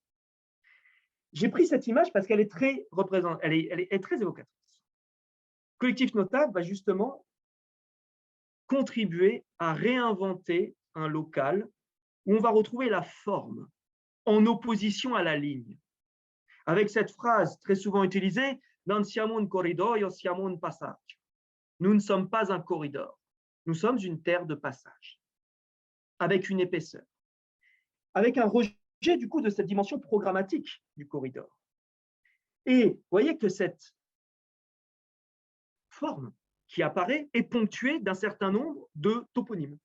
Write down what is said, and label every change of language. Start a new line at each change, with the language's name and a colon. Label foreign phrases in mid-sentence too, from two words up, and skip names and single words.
French: J'ai pris cette image parce qu'elle est très elle est très évocatrice. Collectif Notave va justement contribuer à réinventer un local où on va retrouver la forme en opposition à la ligne. Avec cette phrase très souvent utilisée,
Italian: non siamo un corridoio, siamo un passaggio.
French: Nous ne sommes pas un corridor, nous sommes une terre de passage, avec une épaisseur, avec un rejet du coup de cette dimension programmatique du corridor. Et vous voyez que cette forme qui apparaît est ponctuée d'un certain nombre de toponymes.